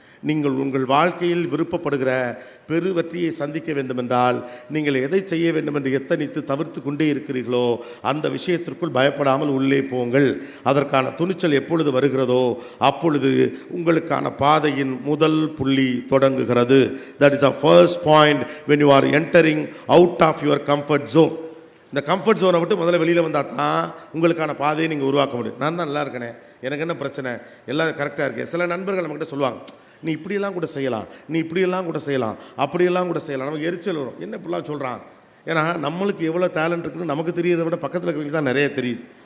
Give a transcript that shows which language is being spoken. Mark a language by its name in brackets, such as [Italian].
[Tamil] நீங்கள் உங்கள் வாழ்க்கையில் விருப்பப்படுகிற பெரு வெற்றியை சந்திக்க வேண்டுமென்றால் நீங்கள் எதை செய்ய வேண்டும் என்று எத்தனித்து தவிர்த்து கொண்டே இருக்கிறீர்களோ அந்த விஷயத்திற்குள் பயப்படாமல் உள்ளே போங்கள். அதற்கான துணிச்சல் எப்பொழுது வருகிறதோ அப்பொழுது உங்களுக்கான பாதையின் முதல் புள்ளி தொடங்குகிறது. [English] That is a first point when you are entering out of your comfort zone. [Tamil] இந்த கம்ஃபர்ட் ஜோனை விட்டு முதல்ல வெளியில் வந்தால் தான் உங்களுக்கான பாதையை நீங்கள் உருவாக்க முடியும். நான் தான் நல்லா இருக்கேனே, எனக்கு என்ன பிரச்சனை, எல்லாம் கரெக்டாக இருக்கேன். சில நண்பர்கள் நம்மகிட்ட சொல்லுவாங்க, நீ இப்படியெல்லாம் கூட செய்யலாம், நீ இப்படியெல்லாம் கூட செய்யலாம், அப்படியெல்லாம் கூட செய்யலாம். நமக்கு எரிச்சல் வரும், என்ன இப்படிலாம் சொல்கிறான். ஏன்னா நம்மளுக்கு எவ்வளோ டேலண்ட் இருக்குன்னு நமக்கு தெரியறதை விட பக்கத்தில் இருக்கிறவங்களுக்கு தான் நிறைய தெரியுது.